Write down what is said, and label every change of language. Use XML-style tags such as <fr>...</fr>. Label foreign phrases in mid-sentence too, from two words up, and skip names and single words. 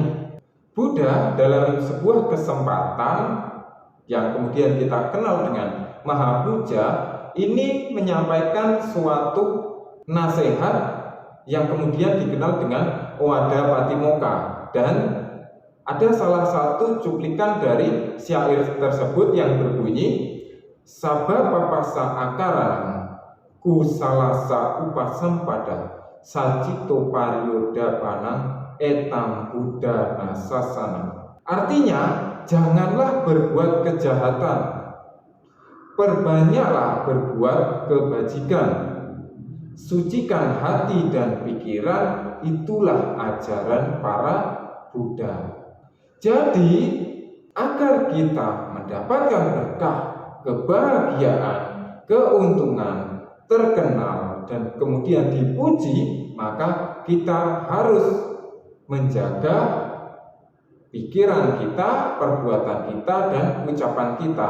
<id>Buddha dalam sebuah kesempatan yang kemudian kita kenal dengan Mahapuja ini menyampaikan suatu nasihat yang kemudian dikenal dengan Owada Patimokkha, dan ada salah satu cuplikan dari syair tersebut yang berbunyi</id> <pi>Sabba papasa akaran kusalasa upasampada sajito pariyodapana etam buddha nasasana.</pi> <id>Artinya, janganlah berbuat kejahatan, perbanyaklah berbuat kebajikan, sucikan hati dan pikiran, itulah ajaran para Buddha. Jadi, agar kita mendapatkan berkah, kebahagiaan, keuntungan, terkenal, dan kemudian dipuji, maka kita harus menjaga pikiran kita, perbuatan kita, dan ucapan kita.</id>